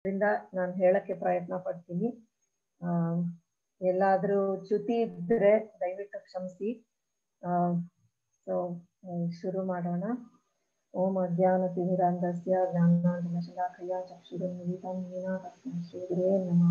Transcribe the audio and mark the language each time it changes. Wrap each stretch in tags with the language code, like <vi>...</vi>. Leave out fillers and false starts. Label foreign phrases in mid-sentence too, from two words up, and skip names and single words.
<kn>ನಾನು ಹೇಳಕ್ಕೆ ಪ್ರಯತ್ನ ಪಡ್ತೀನಿ. ಎಲ್ಲಾದ್ರೂ ಚ್ಯುತಿ ಇದ್ರೆ ದಯವಿಟ್ಟು ಕ್ಷಮಿಸಿ. ಸೊ ಶುರು ಮಾಡೋಣ.</kn> <sa>ಓಂ ಅಜ್ಞಾನತಿಮಿರಾಂಧಸ್ಯ ಜ್ಞಾನಾಂಜನಶಲಾಕಯಾ ಚಕ್ಷುರುನ್ಮಿಲಿತಂ येन तस्मै श्रीगुरुवे नमः.</sa>